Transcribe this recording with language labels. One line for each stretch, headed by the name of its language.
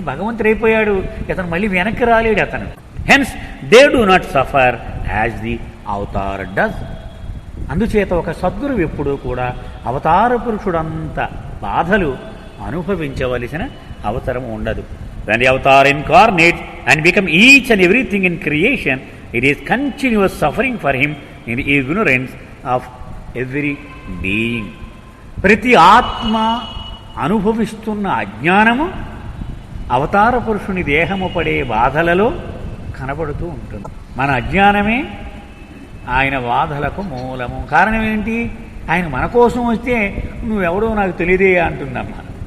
Telugu: భగవంతుడు అయిపోయాడు, అతను మళ్ళీ వెనక్కి రాలేడు అతను.
English: Hence they do not suffer as the avatar does.
Telugu: అందుచేత ఒక సద్గురువు ఎప్పుడూ కూడా అవతార పురుషుడంత బాధలు అనుభవించవలసిన అవసరం ఉండదు.
English: When the avatar incarnates and become each and everything in creation, it is continuous suffering for him in the ignorance of every being.
Telugu: ప్రతి ఆత్మ అనుభవిస్తున్న అజ్ఞానము అవతార పురుషుని దేహము పడే బాధలలో కనబడుతూ ఉంటుంది. మన అజ్ఞానమే ఆయన బాధలకు మూలము. కారణం ఏంటి? ఆయన మన కోసం వస్తే నువ్వెవడో నాకు తెలియదే అంటుందమ్మా.